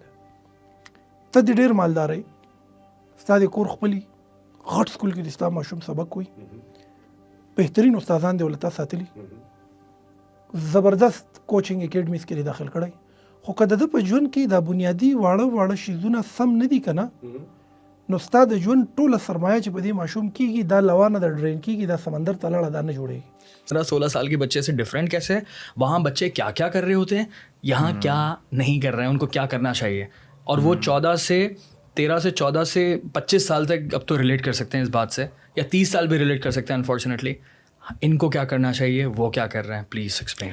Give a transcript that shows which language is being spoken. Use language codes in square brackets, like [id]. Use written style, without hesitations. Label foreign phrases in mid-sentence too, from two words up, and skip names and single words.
[ps] ته د ډېر مالدارۍ، ستا د کور خپلي غټ سکول کې د ستا ماشوم سبق وي، بهترین استادان دې ولته ساتلي، زبردست [en] coaching academies [ps] کې داخل کړی خو که د ده په ژوند کې دا بنیادي واړه شیزونه سم نه دي که نه نو ستا د ژوند ټوله سرمایه چې په دې ماشوم کېږي دا لوانه د ډرین کېږي دا سمندر ته لاړه دا نه جوړېږي [ur] 15-16 سال کے بچے سے ڈیفرنٹ کیسے ہے، وہاں بچے کیا کیا کر رہے ہوتے ہیں، یہاں کیا نہیں کر رہے ہیں، ان کو کیا کرنا چاہیے. اور وہ 13 سے 14 سے 25 سال تک اب تو ریلیٹ کر سکتے ہیں اس بات سے، یا 30 سال بھی ریلیٹ کر سکتے ہیں انفارچونیٹلی. ان کو کیا کرنا چاہیے، وہ کیا کر رہے ہیں, [en] please explain.